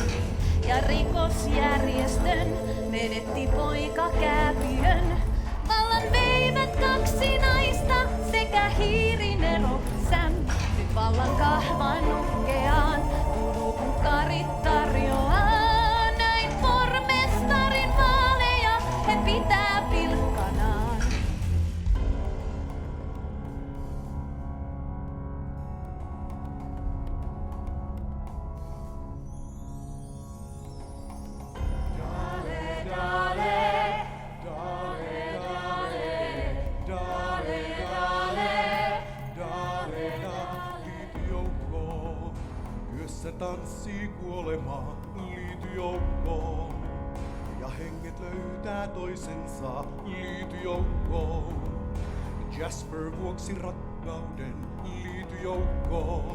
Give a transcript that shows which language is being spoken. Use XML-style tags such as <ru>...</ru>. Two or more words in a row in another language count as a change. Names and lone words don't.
<fi>Ja rikosjärjestön menetti poika kääpiön. Vallan veivät kaksi naista sekä hiirinero Sam. Vallan kahvan nukkeaan, voodoo-punkkarit tarjoaa. Näin pormestarin vaaleja he pitää pilkkanaan.</fi> <es>Dale, dale, dale, dale, dale, dale, dale.</es> <fi>Yössä tanssii kuolema, liity joukkoon. Ja henget löytää toisensa, liity joukkoon. Jasper vuoksi rakkauden, liity joukkoon.</fi>